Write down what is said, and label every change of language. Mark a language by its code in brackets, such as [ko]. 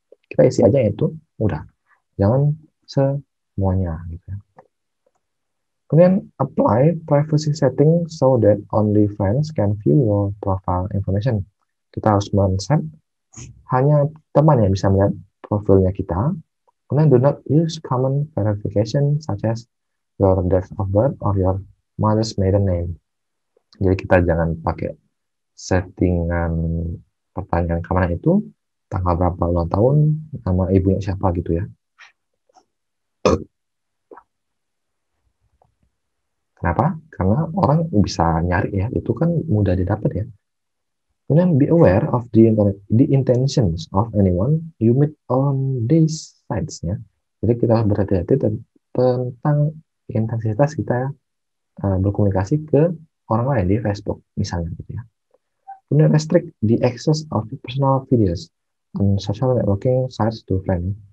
[id] Kita isi aja itu, udah. Jangan semuanya gitu ya. Kemudian [en] apply privacy setting so that only friends can view your profile information. [id] Kita harus men-set hanya teman yang bisa melihat profilnya kita. Kemudian [en] do not use common verification such as your date of birth or your mother's maiden name. [id] Jadi kita jangan pakai settingan pertanyaan keamanan itu, tanggal berapa ulang tahun, nama ibunya siapa gitu ya. Kenapa? Karena orang bisa nyari ya, itu kan mudah didapat ya. Kemudian [en] be aware of the intentions of anyone you meet on these sites [id] ya. Jadi kita harus berhati-hati tentang intensitas kita berkomunikasi ke orang lain di Facebook misalnya gitu ya. Kemudian [en] restrict the access of personal videos on social networking sites to friends.